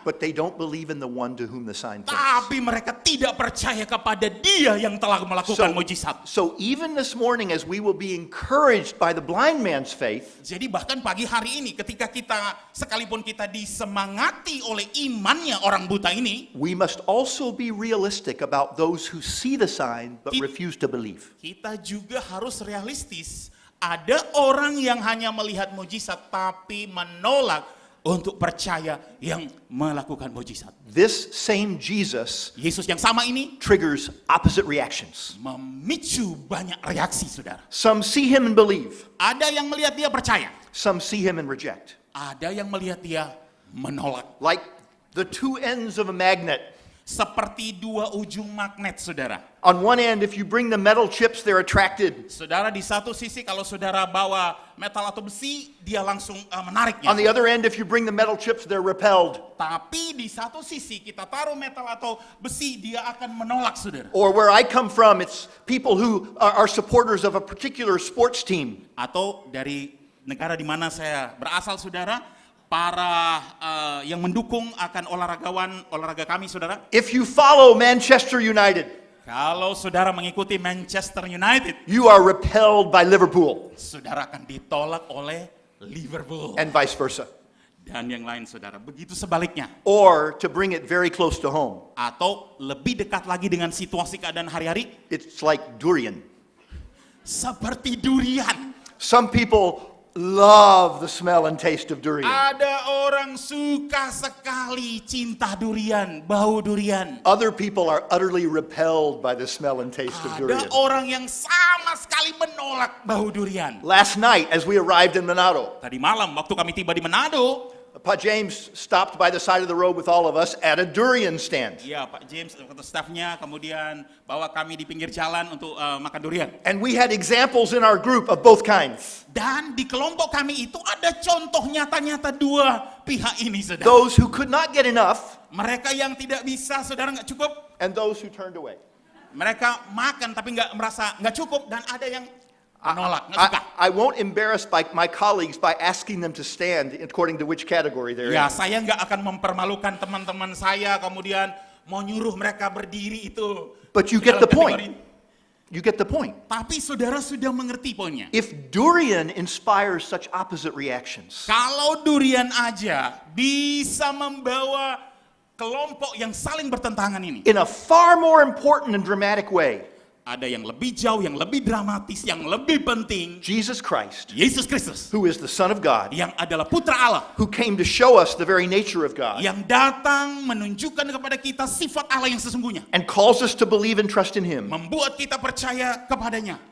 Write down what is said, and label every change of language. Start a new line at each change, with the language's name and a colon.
English: but they don't believe in the one to whom the sign points.
Indonesian: tapi mereka tidak percaya kepada Dia yang telah melakukan mujizat.
English: So even this morning, as we will be encouraged by the blind man's faith,
Indonesian: Jadi bahkan pagi hari ini ketika kita, sekalipun kita disemangati oleh imannya orang buta ini,
English: we must also be realistic about those who see the sign but It- refuse to believe.
Indonesian: kita juga harus realistis. Ada orang yang hanya melihat mujizat tapi menolak untuk percaya yang melakukan mujizat.
English: This same Jesus
Indonesian: Yesus yang sama ini
English: triggers opposite reactions.
Indonesian: memicu banyak reaksi, saudara.
English: Some see him and believe,
Indonesian: Ada yang melihat dia percaya,
English: some see him and reject.
Indonesian: ada yang melihat dia menolak.
English: Like the two ends of a magnet.
Indonesian: Seperti dua ujung magnet, saudara.
English: On one end, if you bring the metal chips, they're attracted.
Indonesian: Saudara, di satu sisi kalau saudara bawa metal atau besi, dia langsung menariknya.
English: On the other end, if you bring the metal chips, they're repelled.
Indonesian: Tapi di satu sisi kita taruh metal atau besi, dia akan menolak, saudara.
English: Or where I come from, it's people who are supporters of a particular sports team.
Indonesian: Atau dari negara di mana saya berasal, saudara, para yang mendukung akan olahraga kami, saudara.
English: If you follow Manchester United,
Indonesian: Kalau saudara mengikuti Manchester United,
English: you are repelled by Liverpool,
Indonesian: saudara akan ditolak oleh Liverpool.
English: and vice versa.
Indonesian: Dan yang lain, saudara. Begitu sebaliknya.
English: Or to bring it very close to home,
Indonesian: Atau lebih dekat lagi dengan situasi keadaan hari-hari,
English: it's like durian.
Indonesian: seperti durian.
English: Some people love the smell and taste of durian.
Indonesian: Ada orang suka sekali cinta durian, bau durian.
English: Other people are utterly repelled by the smell and taste of durian.
Indonesian: Ada orang yang sama sekali menolak bau durian.
English: Last night, as we arrived in Manado,
Indonesian: Tadi malam waktu kami tiba di Manado,
English: Pa James stopped by the side of the road with all of us at a durian stand.
Indonesian: ya Pak James atau stafnya kemudian bawa kami di pinggir jalan untuk makan durian.
English: And we had examples in our group of both kinds.
Indonesian: Dan di kelompok kami itu ada contoh nyata-nyata dua pihak ini, saudara.
English: Those who could not get enough
Indonesian: Mereka yang tidak bisa, saudara, nggak cukup.
English: and those who turned away.
Indonesian: Mereka makan tapi nggak merasa nggak cukup, dan ada yang menolak, nggak suka.
English: I won't embarrass my colleagues by asking them to stand according to which category they're
Indonesian: Ya,
English: in.
Indonesian: saya nggak akan mempermalukan teman-teman saya kemudian mau nyuruh mereka berdiri itu.
English: But you get
Indonesian: dalam
English: the point.
Indonesian: kategori.
English: You get the point.
Indonesian: Tapi saudara sudah mengerti poinnya.
English: If durian inspires such opposite reactions,
Indonesian: Kalau durian aja bisa membawa kelompok yang saling bertentangan ini,
English: in a far more important and dramatic way,
Indonesian: ada yang lebih jauh, yang lebih dramatis, yang lebih penting.
English: Jesus Christ,
Indonesian: Yesus Kristus
English: who is the Son of God,
Indonesian: yang adalah putra Allah,
English: who came to show us the very nature of God,
Indonesian: yang datang menunjukkan kepada kita sifat Allah yang sesungguhnya,
English: and calls us to believe and trust in Him,
Indonesian: membuat kita percaya kepadanya,